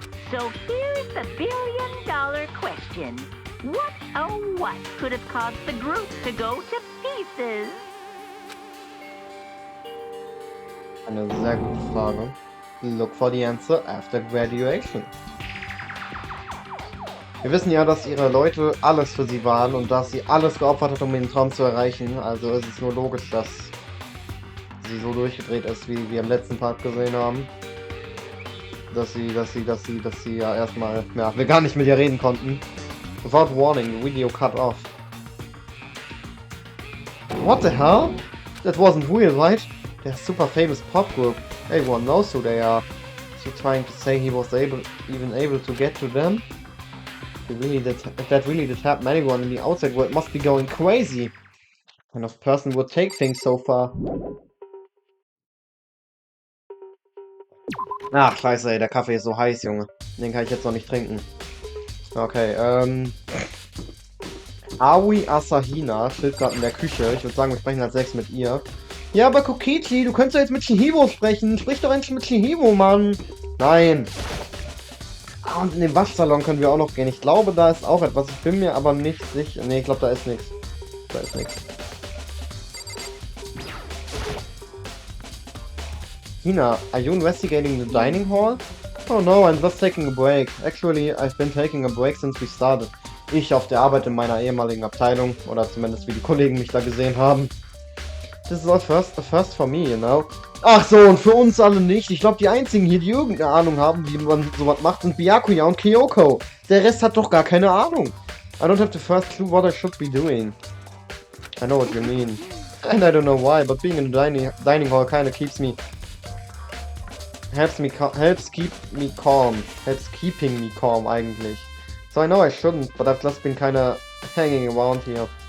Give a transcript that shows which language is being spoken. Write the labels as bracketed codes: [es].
[en] So here's the billion-dollar question. What, oh what, could have caused the group to go to pieces? [de] Eine sehr gute Frage. [en] Look for the answer after graduation. [de] Wir wissen ja, dass ihre Leute alles für sie waren und dass sie alles geopfert hat, um ihren Traum zu erreichen. Also ist es nur logisch, dass sie so durchgedreht ist, wie wir im letzten Part gesehen haben. Dass sie ja erstmal, ja, wir gar nicht mit ihr reden konnten. [en] Without warning, the video cut off. What the hell? That wasn't real, right? They're a super famous pop group. Everyone knows who they are. Is he trying to say he was even able to get to them? If that really did happen, anyone in the outside world must be going crazy. What kind of person would take things so far? [de] Ach, scheiße, ey, der Kaffee ist so heiß, Junge. Den kann ich jetzt noch nicht trinken. Okay, Aoi Asahina steht gerade in der Küche. Ich würde sagen, wir sprechen als 6 mit ihr. Ja, aber Kokichi, du könntest doch jetzt mit Shihibo sprechen. Sprich doch endlich mit Shihibo, Mann. Nein. Ah, und in den Waschsalon können wir auch noch gehen. Ich glaube, da ist auch etwas. Ich bin mir aber nicht sicher. Nee, ich glaube, da ist nichts. Da ist nichts. [en] Hina, are you investigating the dining hall? Oh no, I'm just taking a break. Actually, I've been taking a break since we started. [de] Ich auf der Arbeit in meiner ehemaligen Abteilung. Oder zumindest wie die Kollegen mich da gesehen haben. [en] This is all first for me, you know? [de] Ach so, und für uns alle nicht. Ich glaube, die einzigen hier, die irgendeine Ahnung haben, wie man sowas macht, sind Byakuya und Kyoko. Der Rest hat doch gar keine Ahnung. [en] I don't have the first clue what I should be doing. I know what you mean. And I don't know why, but being in the dining hall kinda keeps me... Helps keeping me calm, eigentlich. So I know I shouldn't, but I've just been kinda hanging around here.